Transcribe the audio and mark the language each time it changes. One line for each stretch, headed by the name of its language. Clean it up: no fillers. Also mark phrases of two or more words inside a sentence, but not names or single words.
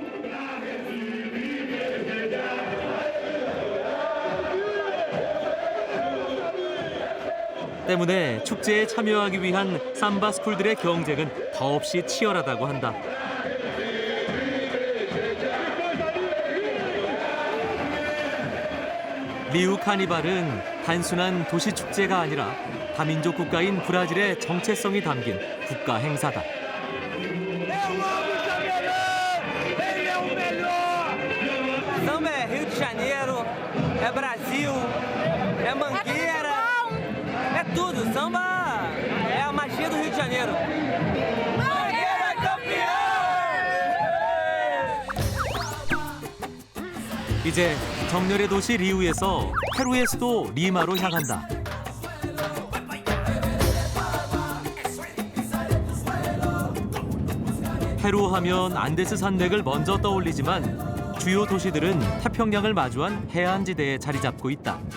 Korean: 때문에 축제에 참여하기 위한 삼바 스쿨들의 경쟁은 더없이 치열하다고 한다. 리우 카니발은 단순한 도시 축제가 아니라 다민족 국가인 브라질의 정체성이 담긴 국가 행사다.
Portuguese: Samba é Rio de Janeiro, é Brasil, é Mangueira, é tudo. Samba é a magia do Rio de Janeiro. Mangueira campeão!
Korean: 이제 정열의 도시 리우에서 페루의 수도 리마로 향한다. 페루 하면 안데스 산맥을 먼저 떠올리지만 주요 도시들은 태평양을 마주한 해안지대에 자리 잡고 있다.